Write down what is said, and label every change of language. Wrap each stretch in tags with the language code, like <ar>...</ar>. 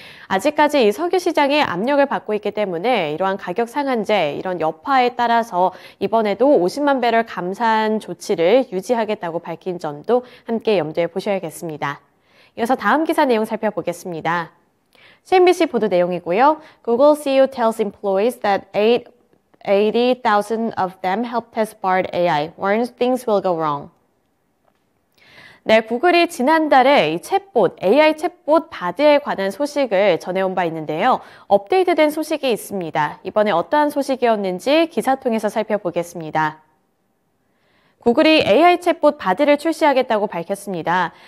<ko>아직까지 이 석유 시장에 압력을 받고 있기 때문에 이러한 가격 상한제, 이런 여파에 따라서 이번에도 50만 배럴 감산 조치를 유지하겠다고 밝힌 점도 함께 염두에 보셔야겠습니다. 이어서 다음 기사 내용 살펴보겠습니다. CNBC 보도 내용이고요.</ko> <en>Google CEO tells employees that 80,000 of them help test Bard AI, warns things will go wrong.</en> <ko>네, 구글이 지난달에 이 AI 챗봇 바드에 관한 소식을 전해온 바 있는데요. 업데이트된 소식이 있습니다. 이번에 어떠한 소식이었는지 기사 통해서 살펴보겠습니다. 구글이 AI 챗봇 바드를 출시하겠다고 밝혔습니다.</ko>